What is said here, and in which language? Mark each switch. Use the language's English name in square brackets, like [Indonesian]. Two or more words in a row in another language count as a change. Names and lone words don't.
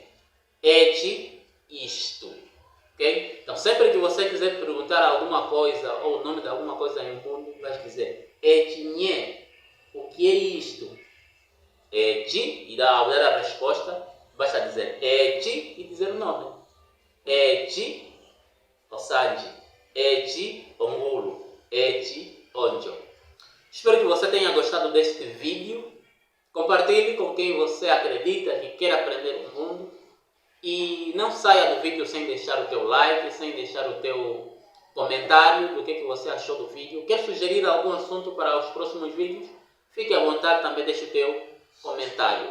[Portuguese] Et, isto. Ok? Então, sempre que você quiser perguntar alguma coisa ou o nome de alguma coisa em mundo, vai dizer [Umbundu] et nhé. [Portuguese] O que é isto? Et, e ao dar a resposta, basta dizer et e dizer o nome. [Umbundu] Et, osanji. Et, ongulu. Et, onjo. [Portuguese] Espero que você tenha gostado deste vídeo. Compartilhe com quem você acredita que quer aprender o mundo. E não saia do vídeo sem deixar o teu like, sem deixar o teu comentário do que você achou do vídeo. Quer sugerir algum assunto para os próximos vídeos? Fique à vontade, também deixe o teu comentário.